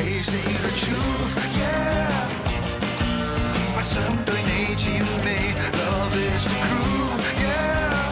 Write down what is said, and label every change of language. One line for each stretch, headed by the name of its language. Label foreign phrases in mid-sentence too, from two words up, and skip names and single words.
English: say the truth, yeah。
Chinese: 不想對你諂媚 ，
English: Love is the crew， yeah。